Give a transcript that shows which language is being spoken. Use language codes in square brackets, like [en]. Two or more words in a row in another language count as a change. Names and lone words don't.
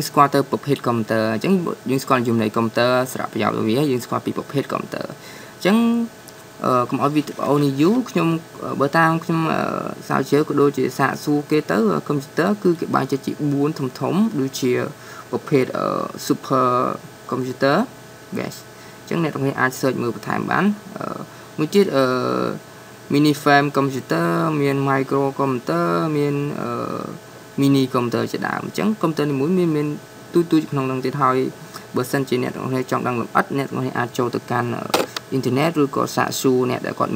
[km] ស្គាល់ទៅប្រភេទកុំព្យូទ័រអញ្ចឹងយើងស្គាល់ជំនាញកុំព្យូទ័រសារៈប្រយោជន៍របស់វាយើងស្គាល់ពីប្រភេទកុំព្យូទ័រអញ្ចឹងកុំឲ្យវីដេអូនេះយូរខ្ញុំបើតាមខ្ញុំសាវជើក៏ដូចជាសាកសួរគេទៅកុំព្យូទ័រគឺគេបែងចែកជា 4ធំដូចជាប្រភេទ [en] super computer guys [km] អញ្ចឹងអ្នកទាំងនេះអាច search មើលបន្ថែមបានមួយទៀត [en] mini frame computer [km] មាន [en] micro computer [km] មាន [en] mini computer [km] ជាដើមអញ្ចឹង computer នីមួយមានទូ ក្នុងនឹងទៀតហើយបើសិនជាអ្នកទាំងនេះចង់ដឹងលម្អិតអ្នកទាំងនេះអាចចូលទៅកាន់អ៊ីនធឺណិតឬក៏សាកសួរអ្នកដែលគាត់